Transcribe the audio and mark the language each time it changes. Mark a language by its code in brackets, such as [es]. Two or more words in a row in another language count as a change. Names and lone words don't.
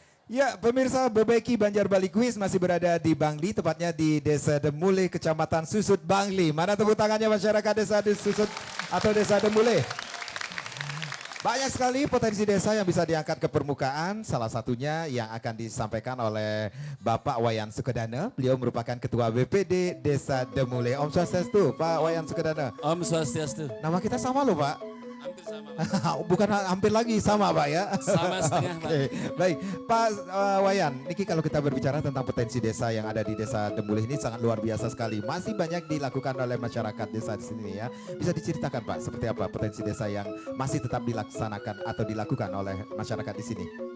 [id] Ya, pemirsa Bebeki Banjar Bali Quiz masih berada di Bangli, tepatnya di Desa Demule, Kecamatan Susut, Bangli. Mana tepuk tangannya masyarakat Desa Susut atau Desa Demule? Banyak sekali potensi desa yang bisa diangkat ke permukaan, salah satunya yang akan disampaikan oleh Bapak Wayan Sukedana. Beliau merupakan Ketua BPD Desa Demule. [ban] Om Swastiastu, Pak Wayan Sukedana. Om Swastiastu. [id] Nama kita sama loh Pak. Hampir sama. Bukan hampir lagi sama Pak ya. Sama setengah Pak. Oke, baik Pak Wayan, Niki kalau kita berbicara tentang potensi desa yang ada di Desa Demule ini sangat luar biasa sekali. Masih banyak dilakukan oleh masyarakat desa di sini ya. Bisa diceritakan Pak seperti apa potensi desa yang masih tetap dilaksanakan atau dilakukan oleh masyarakat di sini?